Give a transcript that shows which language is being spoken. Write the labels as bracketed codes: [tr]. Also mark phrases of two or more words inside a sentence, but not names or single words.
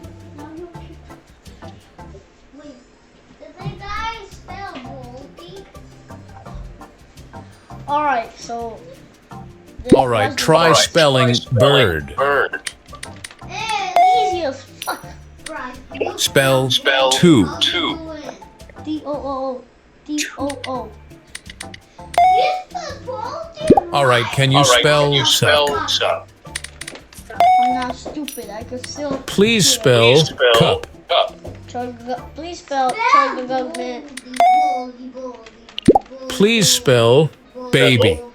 [en] Wait, did the guy spell goldie? All right, so. All right, try spelling bird. Easy as fuck. Bruh, Spell two. D-O-O-O. D-O-O. You spelled goldie? All right, can you spell suck? I'm not stupid. I could still. Please spell cup. Please spell Chugga. Please spell baby.